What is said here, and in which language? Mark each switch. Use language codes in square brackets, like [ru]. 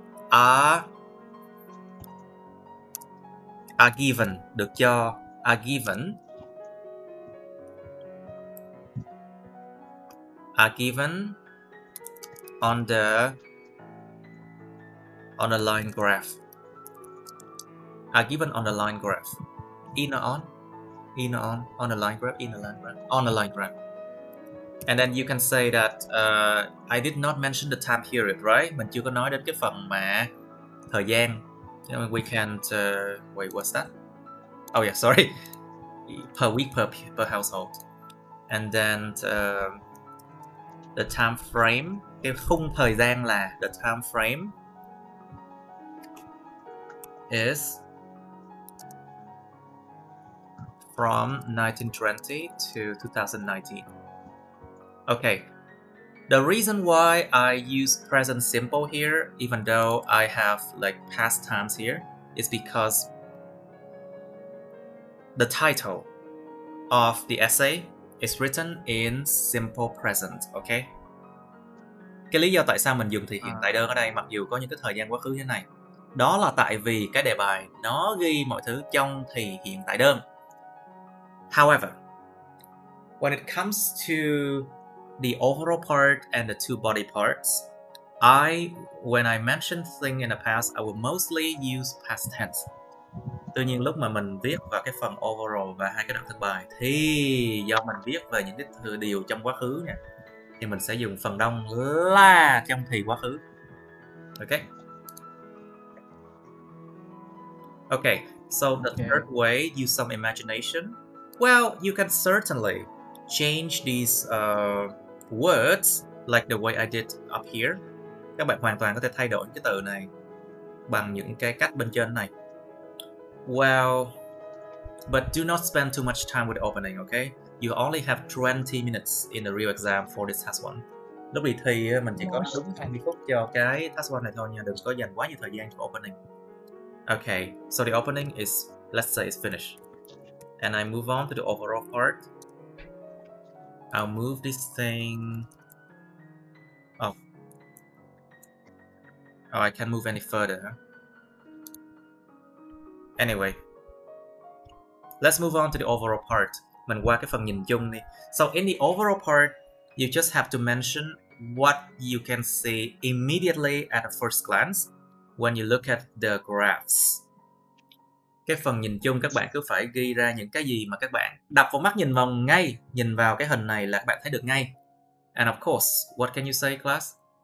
[en] are given, [vi] được cho [en] are given on the line graph. Are given on the line graph. In or on the line graph, on the line graph. And then you can say that I did not mention the time period, right? [vi] Mình chưa có nói đến cái phần mà thời gian. [en] We can't wait, what's that? Oh yeah, sorry. Per week per household. And then the time frame, [vi] cái khung thời gian là [en] the time frame is from 1920 to 2019. Okay. The reason why I use present simple here, even though I have like past times here, is because the title of the essay is written in simple present, okay? [vi] Cái lý do tại sao mình dùng thì hiện tại đơn ở đây mặc dù có những cái thời gian quá khứ như thế này, đó là tại vì cái đề bài nó ghi mọi thứ trong thì hiện tại đơn. [en] However, when it comes to the overall part and the two body parts, when I mention thing in the past, I will mostly use past tense. [vi] Tuy nhiên lúc mà mình viết vào cái phần overall và hai cái đoạn thân bài thì do mình viết về những cái điều trong quá khứ nha, thì mình sẽ dùng phần đông là trong thì quá khứ. [en] Okay. Okay, so the third way, use some imagination. Well, you can certainly change these words like the way I did up here. [vi] Các bạn hoàn toàn có thể thay đổi cái từ này bằng những cái cách bên trên này. [en] Well, but do not spend too much time with the opening, okay? You only have 20 minutes in the real exam for this task 1. [vi] Lúc đi thi mình chỉ có đúng 20 phút cho cái task 1 này thôi nha, đừng có dành quá nhiều thời gian cho opening. [en] Okay, so the opening is, let's say it's finished. And I move on to the overall part. I'll move this thing. Oh, I can't move any further. Anyway, let's move on to the overall part. [vi] Mình qua cái phần nhìn chung đi. [en] So in the overall part, you just have to mention what you can see immediately at a first glance when you look at the graphs. [vi] Cái phần nhìn chung các bạn cứ phải ghi ra những cái gì mà các bạn đập vào mắt nhìn vào ngay, nhìn vào cái hình này là các bạn thấy được ngay. [en] And of course, what can you say, class?